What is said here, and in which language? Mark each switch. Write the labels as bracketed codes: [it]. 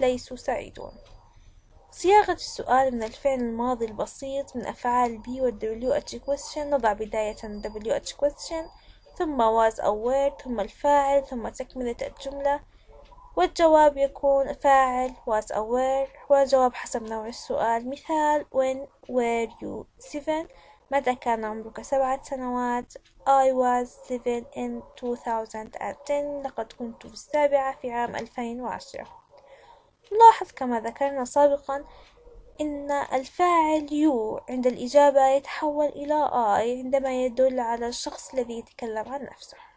[ar] ليسوا سعيدون. صياغة السؤال من الفعل الماضي البسيط من أفعال بي وال WH question. نضع بداية WH question ثم was أو were ثم الفاعل ثم تكملة الجملة، والجواب يكون فاعل was أو were والجواب حسب نوع السؤال. [en] مثال when were you 7؟ [ar] متى كان عمرك 7 سنوات؟ [en] I was 7 in 2010. [ar] لقد كنت في 7 في عام 2010. لاحظ كما ذكرنا سابقا إن الفاعل you عند الإجابة يتحول إلى I عندما يدل على الشخص الذي يتكلم عن نفسه.